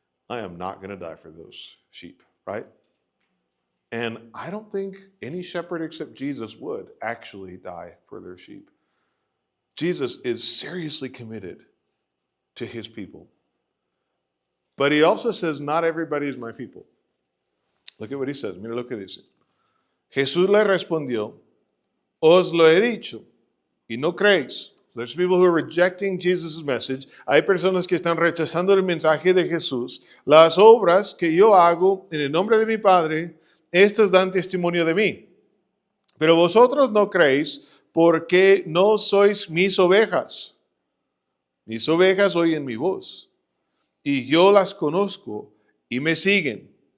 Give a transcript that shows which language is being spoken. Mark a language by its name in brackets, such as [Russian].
[English] I am not going to die for those sheep, right? And I don't think any shepherd except Jesus would actually die for their sheep. Jesus is seriously committed to his people. But he also says, not everybody is my people. Look at what he says. [Spanish] Mira lo que dice. Jesús le respondió, os lo he dicho, y no creéis. [English] There's people who are rejecting Jesus' message. [Spanish] Hay personas que están rechazando el mensaje de Jesús. Las obras que yo hago en el nombre de mi Padre, estas dan testimonio de mí. Pero vosotros no creéis porque no sois mis ovejas. Mis ovejas oyen mi voz, y yo las conozco, y me siguen.